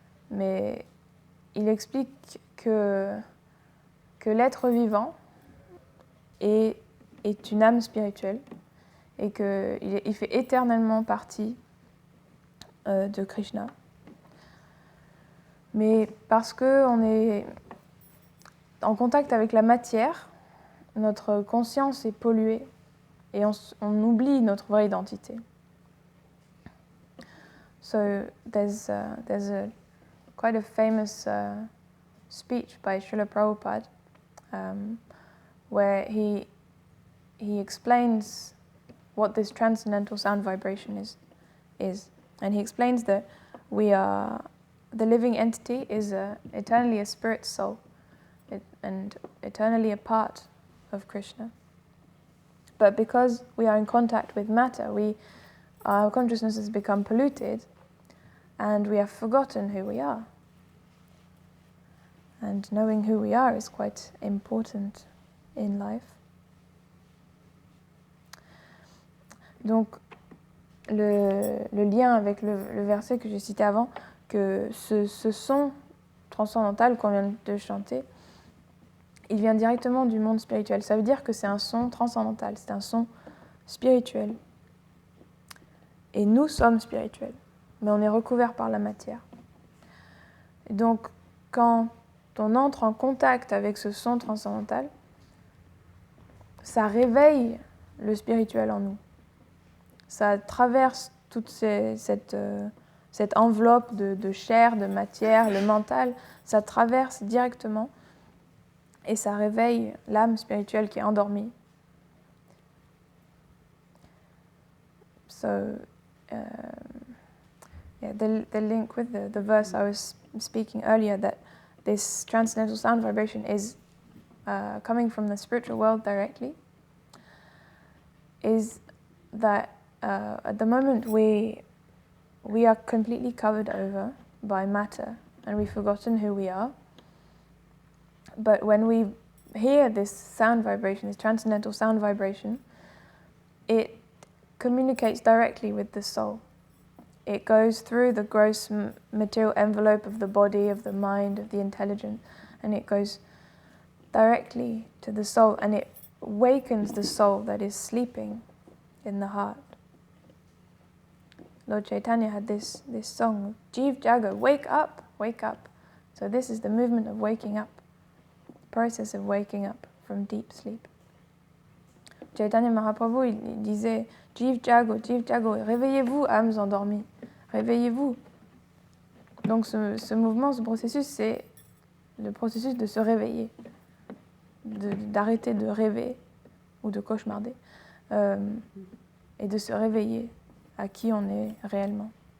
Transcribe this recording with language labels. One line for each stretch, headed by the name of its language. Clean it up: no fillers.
French: Mais il explique que l'être vivant est une âme spirituelle et qu'il fait éternellement partie de Krishna. Mais parce qu'on est en contact avec la matière, notre conscience est polluée et on oublie notre vraie identité.
English: So there's quite a famous speech by Srila Prabhupada where he explains what this transcendental sound vibration is. And he explains that the living entity is eternally a spirit soul and eternally a part of Krishna. But because we are in contact with matter, our consciousness has become polluted and we have forgotten who we are. And knowing who we are is quite important in life.
French: Donc, le lien avec le verset que j'ai cité avant, que ce son transcendantal qu'on vient de chanter, il vient directement du monde spirituel. Ça veut dire que c'est un son transcendantal, c'est un son spirituel. Et nous sommes spirituels, mais on est recouverts par la matière. Et donc, quand on entre en contact avec ce son transcendantal, ça réveille le spirituel en nous. Ça traverse toute cette enveloppe de chair, de matière, le mental, ça traverse directement et ça réveille l'âme spirituelle qui est endormie.
English: So, the link with the verse I was speaking earlier, that this transcendental sound vibration is coming from the spiritual world directly, is that at the moment we are completely covered over by matter and we've forgotten who we are. But when we hear this sound vibration, this transcendental sound vibration, it communicates directly with the soul. It goes through the gross material envelope of the body, of the mind, of the intelligence, and it goes directly to the soul, and it wakens the soul that is sleeping in the heart. Lord Chaitanya had this song, Jeev Jaga, wake up, wake up. So this is the movement of waking up, the process of waking up from deep sleep.
French: Chaitanya Mahaprabhu, il disait, Jeev Jago, réveillez-vous, âmes endormies, réveillez-vous. Donc ce mouvement, ce processus, c'est le processus de se réveiller, d'arrêter de rêver ou de cauchemarder, et de se réveiller à qui on est réellement.